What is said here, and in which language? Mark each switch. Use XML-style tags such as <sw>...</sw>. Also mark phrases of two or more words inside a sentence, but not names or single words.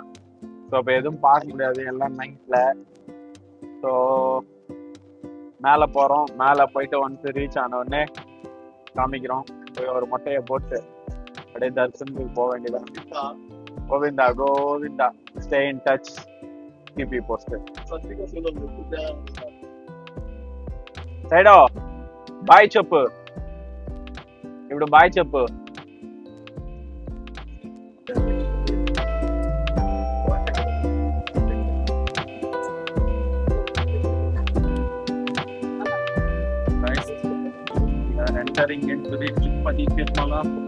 <ta>ஸோ இப்போ எதுவும் பார்க்க முடியாது, எல்லாம் நைட்ல. ஸோ மேலே போகிறோம். மேலே போயிட்டு</ta> <en>once reach</en> <ta>ஆன உடனே காமிக்கிறோம். போய் ஒரு மொட்டையை போட்டு அப்படியே தரிசனத்துக்கு போக வேண்டியதான். கோவிந்தா கோவிந்தா.</ta> <en>stay in touch, keep you posted.</en> <te>సైడో బాయ్ చెప్పు, ఇప్పుడు బాయ్ చెప్పు.</te> <en>Entering into the Tirupati Tirumala.</en>